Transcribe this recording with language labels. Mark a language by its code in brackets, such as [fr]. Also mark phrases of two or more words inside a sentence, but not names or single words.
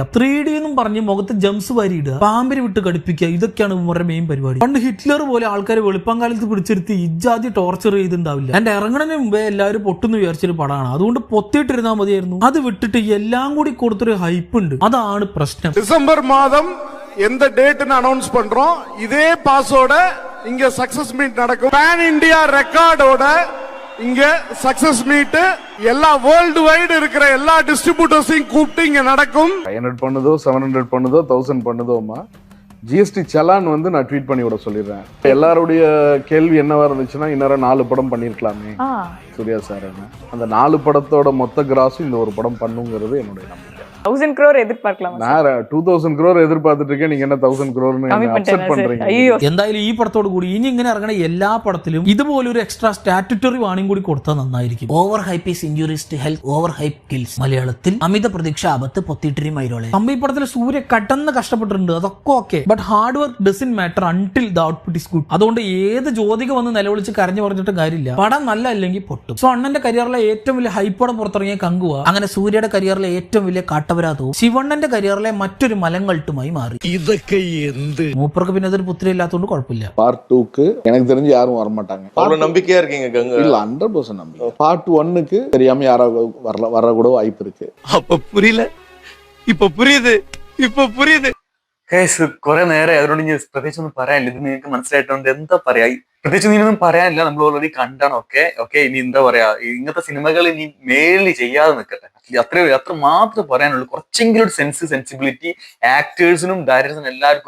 [ml] 3D എന്നും പറഞ്ഞ് മുഖത്ത് ജംസ് വാരിയിടുക, പാമ്പിന് വിട്ട് കടിപ്പിക്കുക, ഇതൊക്കെയാണ് ഇവരുടെ മെയിൻ പരിപാടി. പണ്ട് ഹിറ്റ്ലർ പോലെ ആൾക്കാരെ വെളുപ്പംകാലത്ത് പിടിച്ചെടുത്ത് ഇജാതി ടോർച്ചർ ചെയ്തിട്ടുണ്ടാവില്ല. എന്റെ ഇറങ്ങണതിന് മുമ്പേ എല്ലാവരും പൊട്ടെന്ന് വിചാരിച്ചൊരു പടമാണ്. അതുകൊണ്ട് പൊത്തിയിട്ടിരുന്നാൽ മതിയായിരുന്നു. അത് വിട്ടിട്ട് എല്ലാം കൂടി കൊടുത്തൊരു ഹൈപ്പ് ഉണ്ട്. അതാണ് പ്രശ്നം. [ta] டிசம்பர் மாதம் எந்த டேட்னு அனௌன்ஸ் பண்றோம். இதே பாஸோட இங்க [en] success meet [ta] நடக்கும். [en] pan India [ta] ரெக்கார்டோட இங்க [en] success meet [ta] எல்லா [en] world wide [ta] இருக்கிற எல்லா டிஸ்ட்ரிபியூட்டர்ஸையும் கூப்பிட்டு இங்க நடக்கும். 500 பண்ணுதோ 700 பண்ணுதோ 1000 பண்ணுதோமா ஜிஎஸ்டி சலான் வந்து நான் ட்வீட் பண்ணி விட சொல்லிடுறேன். எல்லாருடைய கேள்வி என்னவா இருந்துச்சுன்னா இன்னொரு 4 படம் பண்ணிருக்கலாமே சூர்யா சார். அந்த 4 படத்தோட மொத்த கிராஸும் இந்த ஒரு படம் பண்ணுங்கிறது என்னுடைய நம்பிக்கை. 1000 crore எதிர்பார்க்கலாம். நான் 2000 crore எதிர்பார்த்துட்டு இருக்கேன். நீங்க என்ன 1000 crore அக்செப்ட் பண்றீங்க? [ml] എന്തായാലും ഈ പടത്തോട് കൂടി ഇനി ഇങ്ങനെ ഇറങ്ങണ എല്ലാ പടത്തിലും ഇതുപോലെ ഒരു [en] extra statutory warning [ml] കൂടി കൊടുത്താൽ നന്നായിരിക്കും. [en] over hype is injurious to health, over hype kills. [ml] മലയാളത്തിൽ അമിത പ്രതീക്ഷ ആപത്ത് പൊത്തിയിട്ടിരി മൈരോളെ. ഈ പടത്തിൽ സൂര്യ കടന്ന് കഷ്ടപ്പെട്ടിട്ടുണ്ട്, അതൊക്കെ ഓക്കെ. [en] but hard work doesn't matter until the output is good. [ml] അതുകൊണ്ട് ഏത് ജ്യോതിക വന്ന് നിലവിളിച്ച് കരഞ്ഞു പറഞ്ഞിട്ട് കാര്യമില്ല. പടം നല്ല അല്ലെങ്കിൽ പൊട്ടും. സോ അണ്ണന്റെ കരിയറിലെ ഏറ്റവും വലിയ ഹൈപ്പോടെ പുറത്തിറങ്ങിയ കങ്കുവ അങ്ങനെ സൂര്യയുടെ കരിയറിലെ ഏറ്റവും വലിയ കാട്ടവരാതവും ശിവണ്ണന്റെ കരിയറിലെ മറ്റൊരു മലങ്കൾട്ടുമായി മാറി. ഇതൊക്കെ എന്ത് മൂപ്പർക്ക് പിന്നെ അതൊരു പുത്രി ഇല്ലാത്തതുകൊണ്ട് കുഴപ്പമില്ല. [ta] பார்ட் 2க்கு எனக்கு தெரிஞ்சு யாரும் வர மாட்டாங்க. அவ்வளவு நம்பிக்கையா இருக்கீங்க கங்கா? இல்ல 100% நம்பிக்கை. பார்ட் 1க்கு தெரியாம யாராவது வர கூட வாய்ப்பு இருக்கு. அப்ப புரியல, இப்ப புரியுது, இப்ப புரியுது. [ml] കുറെ നേരം അതുകൊണ്ട് ഇനി പ്രത്യേകിച്ച് ഒന്നും പറയാനില്ല. ഇത് നിങ്ങൾക്ക് മനസ്സിലായിട്ടുണ്ട്. എന്താ പറയാ, പ്രത്യേകിച്ച് ഇനിയൊന്നും പറയാനില്ല. നമ്മൾ ഓൾറെഡി കണ്ടാണ്. ഓക്കെ ഇനി എന്താ പറയാ, ഇങ്ങനത്തെ സിനിമകൾ ഇനി മേലിൽ ചെയ്യാതെ നിൽക്കട്ടെ. അത്ര മാത്രമേ പറയാനുള്ളൂ. കുറച്ചെങ്കിലും ഒരു സെൻസിബിലിറ്റി ആക്ടേഴ്സിനും ഡയറക്ടേഴ്സിനും എല്ലാവർക്കും.